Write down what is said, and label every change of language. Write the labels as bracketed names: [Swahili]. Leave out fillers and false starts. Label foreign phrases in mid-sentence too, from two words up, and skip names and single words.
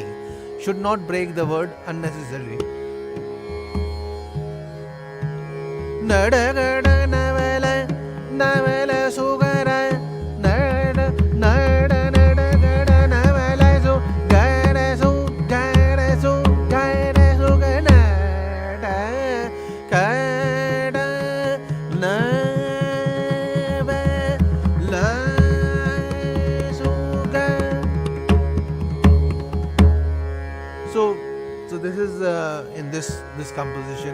[English] Should not break the word unnecessarily. Nadagada navela navela sugara nada nada nadagada navela su gara su gara su gara su nada kada navela suga. So this is in this composition.